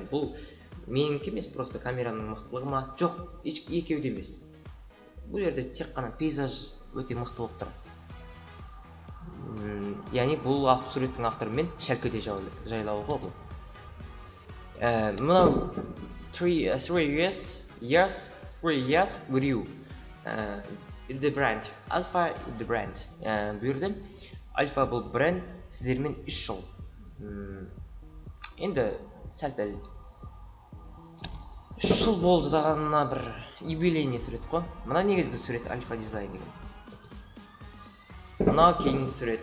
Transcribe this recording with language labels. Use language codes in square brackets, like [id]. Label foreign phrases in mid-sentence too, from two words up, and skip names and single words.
[kk] Бұл менікі емес, просто камераның мықтылығы ма? Жоқ, екеуі емес. Бұл жерде тек қана пейзаж өте мықты болып тұр. Яғни бұл суреттің авторы мен шәлкөде жайлауы ғой бұл. [en] Мынау 3 years with you. The brand. Alpha the brand. [kk] Бұйырды. Alpha бұл бренд, сіздермен 3 жыл. Енді сәл-пәл 3 жыл болды дағанына бір юбилейный сурет қой. Мына негізгі сурет Alpha Design деген. Мына кейінгі сурет.